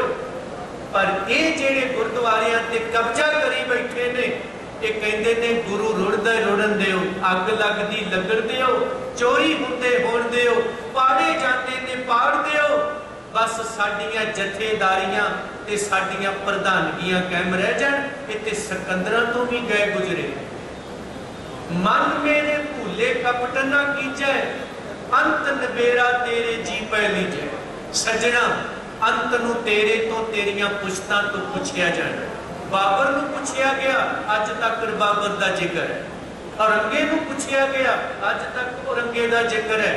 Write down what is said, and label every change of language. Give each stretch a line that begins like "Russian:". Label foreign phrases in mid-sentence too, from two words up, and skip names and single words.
Punjabi: ਪਰ ਇਹ ਜਿਹੜੇ ਗੁਰਦੁਆਰਿਆਂ ਤੇ ਕਬਜ਼ਾ ਕਰੀ ਬੈਠੇ ਨੇ, ਇਹ ਕਹਿੰਦੇ ਨੇ ਗੁਰੂ ਰੁੜਦਾ ਰੁੜਨ ਦਿਓ, ਅੱਗ ਲੱਗਦੀ ਲੱਗਣ ਦਿਓ, ਚੋਰੀ ਹੁੰਦੇ ਹੋਣ ਦਿਓ, ਪਾੜੇ ਜਾਂਦੇ ਨੇ ਪਾੜ ਦਿਓ, ਬਸ ਸਾਡੀਆਂ ਜਥੇਦਾਰੀਆਂ ਤੇ ਸਾਡੀਆਂ ਪ੍ਰਧਾਨਗੀਆਂ ਕਾਇਮ ਰਹਿ ਜਾਣ। ਇਹ ਤੇ ਸਿਕੰਦਰਾਂ ਤੋਂ ਵੀ ਗਏ ਗੁਜ਼ਰੇ।
Hindi: मन मेरे भूले कपट न कीजै, अंत नबेरा तेरे जी पै लीजै।
Punjabi: ਸਜਣਾ ਅੰਤ ਨੂੰ ਤੇਰੇ ਤੋ ਤੇਰੀਆਂ ਪੁਛਤਾਂ ਤੋ ਪੁਛਿਆ ਜਾਣਾ। ਬਾਬਰ ਨੂੰ ਪੁਛਿਆ ਗਿਆ, ਅੱਜ ਤੱਕ ਬਾਬਰ ਦਾ ਜ਼ਿਕਰ ਹੈ। ਔਰੰਗੇ ਨੂੰ ਪੁਛਿਆ ਗਿਆ, ਅੱਜ ਤੱਕ ਔਰੰਗੇ ਦਾ ਜ਼ਿਕਰ ਹੈ।